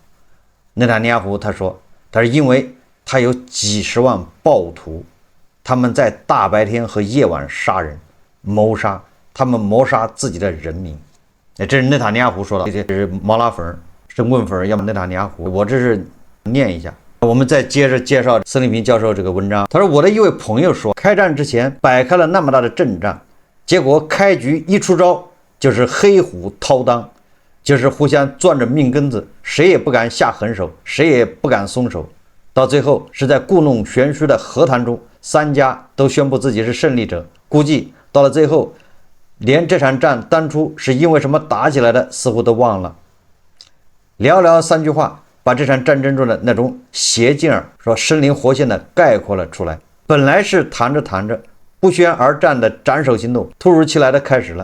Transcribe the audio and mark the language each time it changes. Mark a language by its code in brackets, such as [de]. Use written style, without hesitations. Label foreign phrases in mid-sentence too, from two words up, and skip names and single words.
[zh] 內塔尼亞胡他說是因為他有幾十萬暴徒，他們在大白天和夜晚殺人謀殺，他們謀殺自己的人民。這是內塔尼亞胡說的，這是毛拉粉神棍粉，要麼內塔尼亞胡。我這是念一下。我們再接着介紹孙立平教授這個文章。他說，我的一位朋友說，開戰之前擺開了那麼大的陣仗，結果開局一出招就是黑虎掏襠，就是互相攥着命根子，誰也不敢下狠手，誰也不敢鬆手。到最後是在故弄玄虛的和談中，三家都宣布自己是勝利者。估計到了最後，連這場戰當初是因為什麼打起來的似乎都忘了。寥寥3句話把這場戰爭中的那種邪勁兒說生靈活現的概括了出來。本來是談着談着不宣而戰的斬首行動突如其來的開始了。